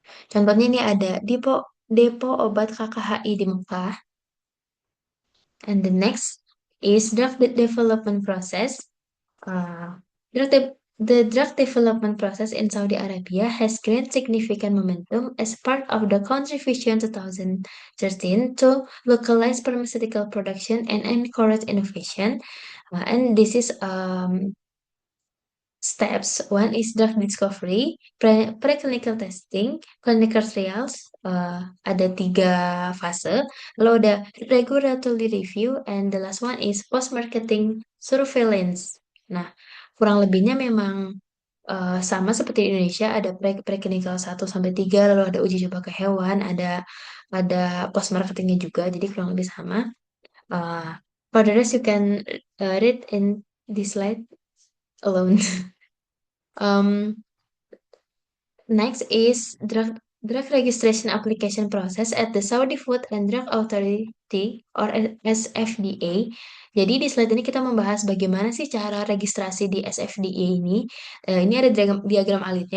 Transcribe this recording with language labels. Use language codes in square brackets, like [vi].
[id] Contohnya ini ada depo obat KKHI di Mekah. [en] And the next is development process. Uh, drug de- the drug development process in Saudi Arabia has gained significant momentum as part of the contribution 2013 to localize pharmaceutical production and encourage innovation. And this is steps. One is drug discovery, preclinical testing, clinical trials, [id] ada 3 fase. Lalu ada [en] regulatory review, and the last one is post-marketing surveillance. [id] Nah, kurang lebihnya memang sama seperti di Indonesia, ada preclinical 1 sampai 3, lalu ada uji coba ke hewan, ada post-marketingnya juga, jadi kurang lebih sama. [en] For the rest, you can read in this slide alone. Um, Next is drug registration application process at the Saudi Food and Drug Authority or SFDA. [id] Jadi di slide ini kita membahas bagaimana sih cara registrasi di SFDA ini. Ini ada diagram alitnya.